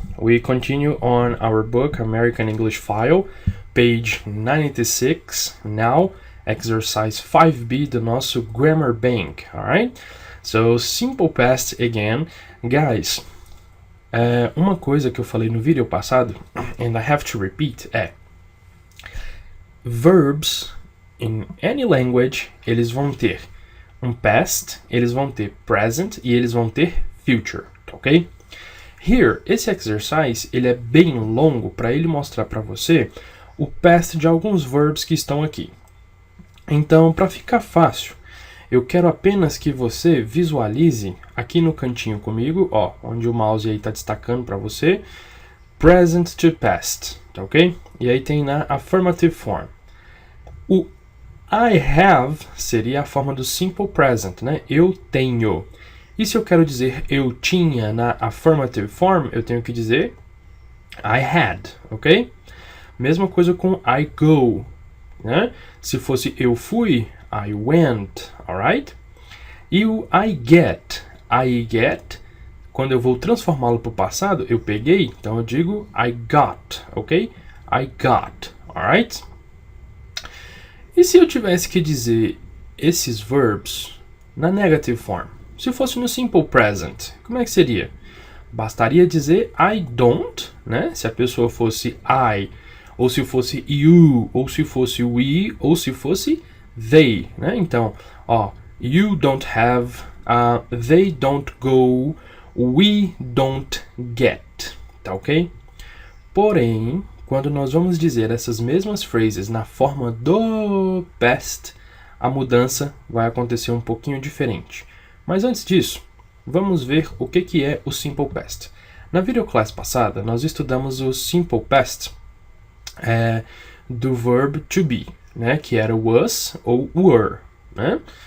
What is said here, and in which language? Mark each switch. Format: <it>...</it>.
<en>We continue on our book American English File, page 96, now exercise 5B</en> <pt>do nosso</pt> <en>Grammar Bank, alright? So, simple past again.</en> <pt>Guys, uma coisa que eu falei no vídeo passado,</pt> <en>and I have to repeat, verbs in any language,</en> <pt>eles vão ter um past, eles vão ter present e eles vão ter future, ok? Here, esse exercise, ele é bem longo para ele mostrar para você o past de alguns verbs que estão aqui. Então, para ficar fácil, eu quero apenas que você visualize aqui no cantinho comigo, ó, onde o mouse aí está destacando para você, present to past, tá ok? E aí tem na affirmative form. O</pt> <en>I have</en> <pt>seria a forma do simple present, né? Eu tenho. E se eu quero dizer eu tinha na affirmative form, eu tenho que dizer</pt> <en>I had,</en> <pt>ok? Mesma coisa com</pt> <en>I go,</en> <pt>né? Se fosse eu fui,</pt> <en>I went,</en> <pt>alright? E o</pt> <en>I get,</en> <pt>quando eu vou transformá-lo para o passado, eu peguei, então eu digo</pt> <en>I got,</en> <pt>ok?</pt> <en>I got, alright?</en> <pt>E se eu tivesse que dizer esses verbs na negative form? Se fosse no simple present, como é que seria? Bastaria dizer</pt> <en>I don't,</en> <pt>né? Se a pessoa fosse I, ou se fosse you, ou se fosse we, ou se fosse they, né? Então, ó,</pt> <en>you don't have, they don't go, we don't get,</en> <pt>tá ok? Porém, quando nós vamos dizer essas mesmas phrases na forma do past, a mudança vai acontecer um pouquinho diferente. Mas antes disso, vamos ver o que é o simple past. Na videoclass passada, nós estudamos o simple past do verb to be, né, que era was ou were, né?</pt>